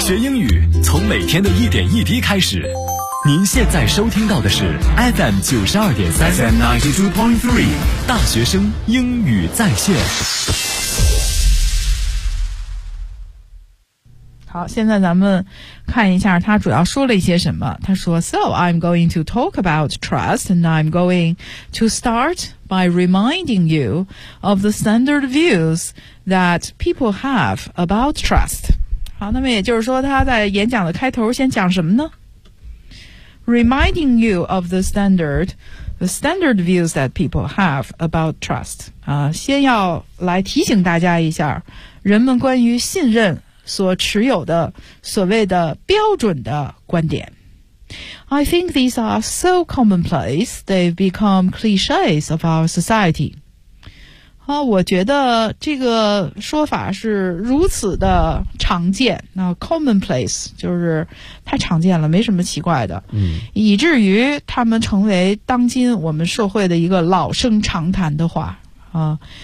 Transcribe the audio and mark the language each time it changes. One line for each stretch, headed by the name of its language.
Chinese: 学英语从每天的一点一滴开始。您现在收听到的是 FM 92.3 FM 92.3 大学生英语在线。好，现在咱们看一下他主要说了一些什么。他说
English: So I'm going to talk about trust and I'm going to start by reminding you of the standard views that people have about trust.
Chinese: 好，那么也就是说他在演讲的开头先讲什么呢？
English: Reminding you of the standard views that people have about trust.
Chinese: 先要来提醒大家一下，人们关于信任所持有的所谓的标准的观点。
English: I think these are so commonplace, they've become cliches of our society.
Chinese: 我觉得这个说法是如此的常见，那 commonplace 就是太常见了，没什么奇怪的，以至于他们成为当今我们社会的一个老生常谈的话啊。